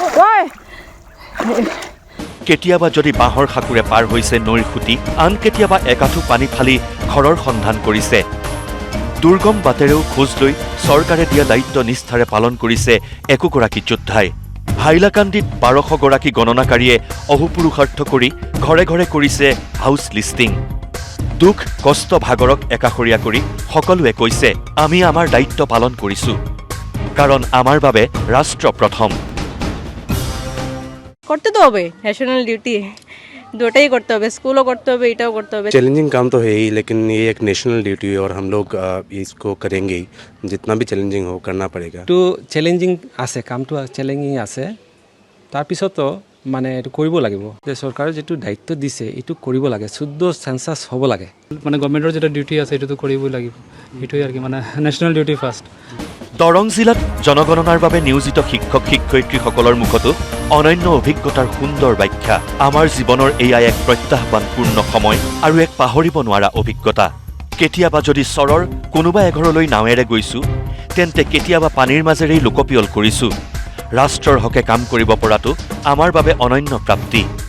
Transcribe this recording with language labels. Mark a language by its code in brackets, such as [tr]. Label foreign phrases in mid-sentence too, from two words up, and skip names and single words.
[as] কেতিয়াবা যদি বাঁহৰ সাঁকোৰে পাৰ হৈছে নৈৰ খুঁটি আন কেতিয়াবা একাঠু পানী ফালি ঘৰৰ সন্ধান কৰিছে দুৰ্গম বাটেৰেও খোজ লৈ চৰকাৰে দিয়া দায়িত্ব নিষ্ঠাৰে পালন কৰিছে একোগৰাকী যোদ্ধাই হাইলাকান্দিত 1200গৰাকী গণনাকাৰীয়ে অহোপুৰুষাৰ্থ কৰি ঘৰে ঘৰে কৰিছে [en] house listing [as] দুখ কষ্ট ভাগৰক একাষৰীয়া কৰি সকলোৱে কৈছে আমি আমাৰ দায়িত্ব পালন কৰিছোঁ কাৰণ আমাৰ বাবে ৰাষ্ট্ৰ প্ৰথম [bn] করতে তো হবে [en] national duty [bn] দুটাই করতে হবে স্কুলও করতে হবে এটাও করতে হবে [hi] चैलेंजिंग काम तो है ही लेकिन ये एक [en] national duty [hi] है और हम लोग इसको करेंगे ही जितना भी चैलेंजिंग हो करना पड़ेगा [as] তো চেলেঞ্জিং আছে কামটো চেলেঞ্জিং আছে তাৰপিছতো মানে এইটো কৰিব লাগিব যে চৰকাৰে যেটো দায়িত্ব দিছে এইটো কৰিব লাগে শুদ্ধ সেন্সাস হ'ব লাগে মানে গভৰ্ণমেণ্টৰ যেটা ডিউটি আছে এইটো কৰিবই লাগিব এইটোই আৰু কি মানে [en] national duty first [as] দৰং জিলাত জনগণনাৰ বাবে নিয়োজিত শিক্ষক শিক্ষয়িত্ৰীসকলৰ মুখতো অনন্য অভিজ্ঞতাৰ সুন্দৰ ব্যাখ্যা আমাৰ জীৱনৰ এয়া এক প্ৰত্যাহ্বানপূৰ্ণ সময় আৰু এক পাহৰিব নোৱাৰা অভিজ্ঞতা কেতিয়াবা যদি চৰৰ কোনোবা এঘৰলৈ নাৱেৰে গৈছো তেন্তে কেতিয়াবা পানীৰ মাজেৰেই লোকপিয়ল কৰিছো ৰাষ্ট্ৰৰ হকে কাম কৰিব পৰাটো আমাৰ বাবে অনন্য প্ৰাপ্তি